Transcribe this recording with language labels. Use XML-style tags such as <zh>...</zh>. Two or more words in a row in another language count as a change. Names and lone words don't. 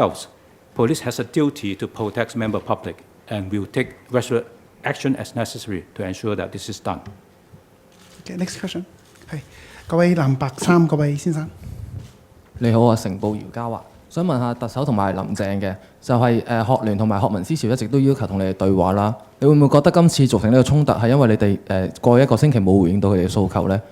<en>Police has a duty to protect member public and will take action as necessary to ensure that this is done. Okay, next question</en> <yue>係嗰位藍白衫嗰位先生。你好啊，成報姚嘉華，想問下特首同埋林鄭嘅，就係學聯同埋學民思潮一直都要求同你哋對話啦。你會唔會覺得今次造成呢個衝突係因為你哋過去一個星期冇回應到佢哋嘅訴求呢？</yue>